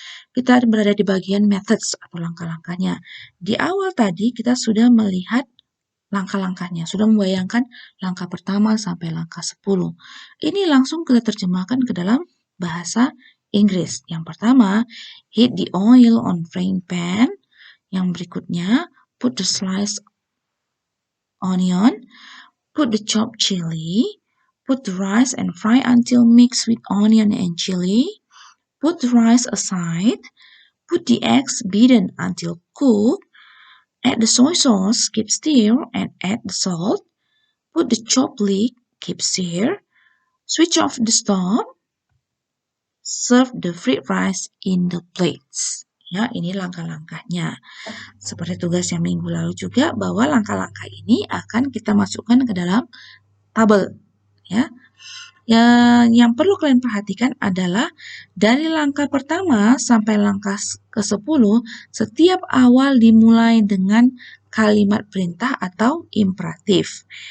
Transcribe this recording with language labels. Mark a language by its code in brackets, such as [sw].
[id] Kita berada di bagian methods atau langkah-langkahnya. Di awal tadi kita sudah melihat langkah-langkahnya, sudah membayangkan langkah pertama sampai langkah 10. Ini langsung kita terjemahkan ke dalam bahasa Inggris. Yang pertama, [en] heat the oil on frying pan. [id] Yang berikutnya, [en] put the sliced onion, put the chopped chili, put the rice and fry until mixed with onion and chili, put the rice aside, put the eggs beaten until cooked, add the soy sauce, keep stir, and add the salt, put the chopped leek, keep stir, switch off the stove, serve the fried rice in the plates. [id] Ya, ini langkah-langkahnya. Seperti tugas yang minggu lalu juga, bahwa langkah-langkah ini akan kita masukkan ke dalam tabel. Ya, yang perlu kalian perhatikan adalah dari langkah pertama sampai langkah ke-10, setiap awal dimulai dengan kalimat perintah atau imperatif.